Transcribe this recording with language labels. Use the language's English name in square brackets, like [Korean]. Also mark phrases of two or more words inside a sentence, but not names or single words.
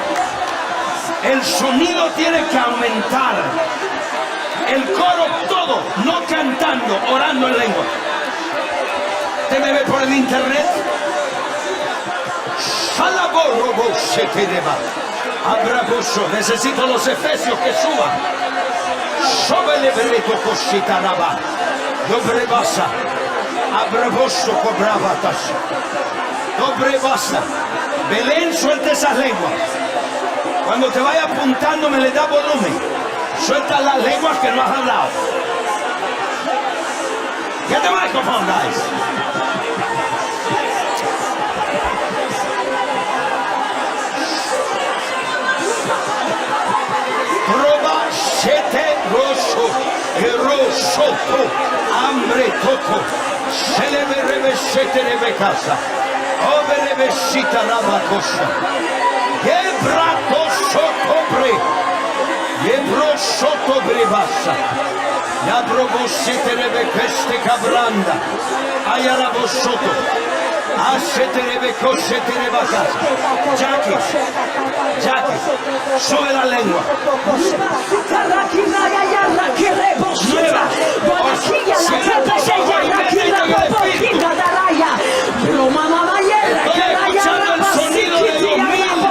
[Spanish] El sonido tiene que aumentar. El coro todo, no cantando, orando en lengua. ¿Te me ve por el internet? Necesito los efesios que suban. Sóbele bereto cositaraba. Dobre basa. Abraboso cobrabatas. Dobre basa. Belén, suelta esas lenguas. Cuando te vaya apuntando me le da volumen. Suelta las lenguas que no has hablado. [English] Get the microphone, guys. Proba sete rosso, erosoto, hambre toto, se le verebe sete rebe casa, ove besita la cosa, quebrato sotobre, quebro sotobre basa, ya probo sete rebe queste cabranda, ayarabo soto. [Spanish] Jackie, sube la lengua. Estoy escuchando el sonido de Dios mío.